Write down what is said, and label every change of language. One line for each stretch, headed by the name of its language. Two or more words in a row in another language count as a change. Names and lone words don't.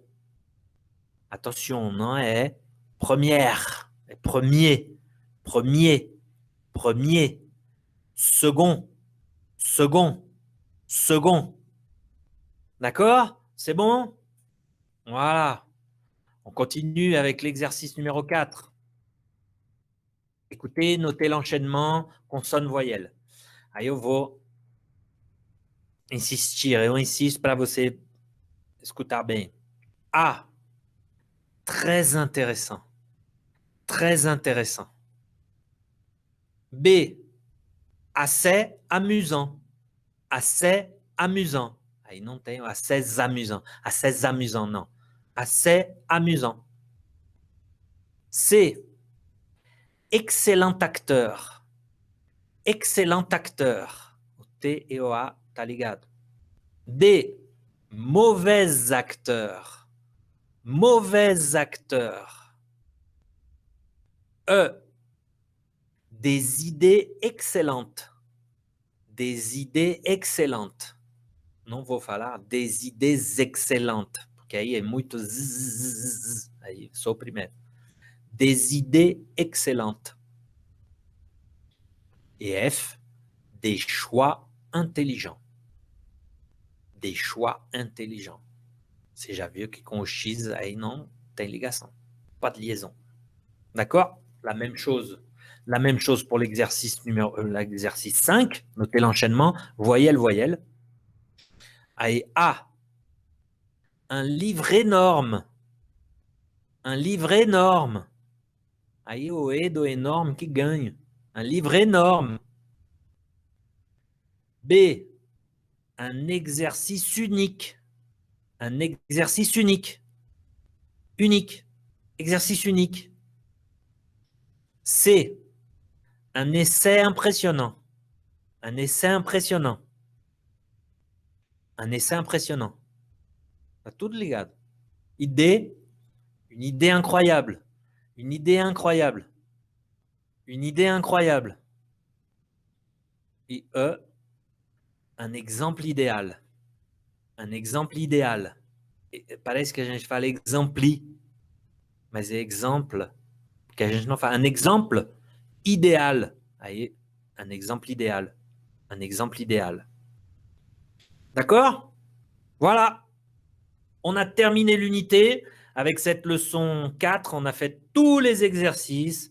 French: Attention, non é première, é premier, premier, premier, second, second, second. D'accord? C'est bon? Voilà. On continue avec l'exercice numéro 4. Écoutez, notez l'enchaînement consonne-voyelle.
Portuguese: Aí eu vou insistir, eu insisto para você escutar bem.
French: A. Très intéressant. Très intéressant. B. Assez amusant. Assez amusant.
Portuguese: Aí não tem
French: assez amusant. Assez amusant,
Portuguese: não.
French: Assez amusant. C. Excellent acteur. Excellent acteur.
Portuguese: O T e o A tá ligado.
French: D. Mauvais acteur. Mauvais acteur. E. Des idées excellentes. Des idées excellentes.
Portuguese: Não vou falar
French: des idées excellentes,
Portuguese: porque aí é muito zzz. Aí sou o primeiro.
French: Des idées excellentes. Et F. Des choix intelligents. Des choix intelligents.
Portuguese: Você já viu que com o X aí não tem ligação.
French: Pas de liaison. D'accord? La même chose. La même chose pour l'exercice 5. Notez l'enchaînement. Voyelle, voyelle. Aí A. Un livre énorme. Un livre énorme.
Portuguese: Aí o E do énorme que ganha.
French: Un livre énorme. B. Un exercice unique. Un exercice unique. Unique. Exercice unique. C. Un essai impressionnant. Un essai impressionnant. Un essai impressionnant.
Portuguese: Tá tudo ligado. E D.
French: Une idée incroyable. Une idée incroyable. Une idée incroyable. Et E. Un exemple idéal. Un exemple idéal.
Portuguese: Parece que a gente fala exempli, mas é exemplo que a gente não fala.
French: Un exemple idéal. Aí, un exemple idéal. Un exemple idéal. D'accord? Voilà. On a terminé l'unité. Avec cette leçon 4, on a fait tous les exercices.